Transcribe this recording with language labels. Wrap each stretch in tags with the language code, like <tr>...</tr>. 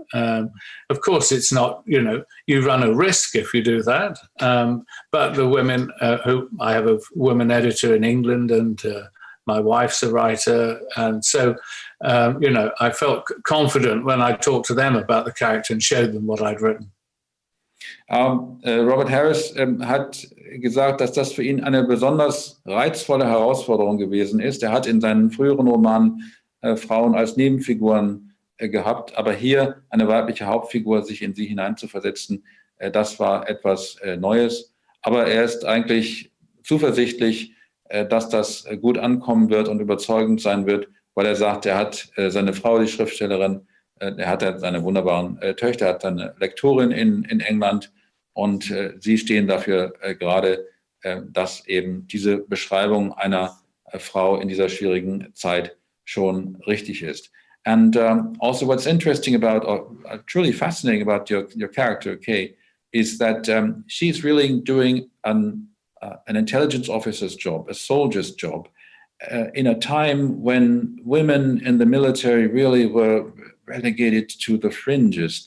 <en>Of course, it's not, you run a risk if you do that. But the women I have a women editor in England, and my wife's a writer. And so, I felt confident when I talked to them about the character and showed them what I'd written.</en> <de>Robert Harris hat gesagt, dass das für ihn eine besonders reizvolle Herausforderung gewesen ist. Er hat in seinen früheren Romanen Frauen als Nebenfiguren gehabt, aber hier eine weibliche Hauptfigur, sich in sie hineinzuversetzen, das war etwas Neues. Aber er ist eigentlich zuversichtlich, dass das gut ankommen wird und überzeugend sein wird, weil er sagt, er hat seine Frau, die Schriftstellerin, er hat seine wunderbaren Töchter, er hat eine Lektorin in England, und sie stehen dafür gerade, dass eben diese Beschreibung einer Frau in dieser schwierigen Zeit schon richtig ist.</de> <en>And also what's interesting about, or truly fascinating about your character, Kay, is that she's really doing an intelligence officer's job, a soldier's job, in a time when women in the military really were relegated to the fringes.</en>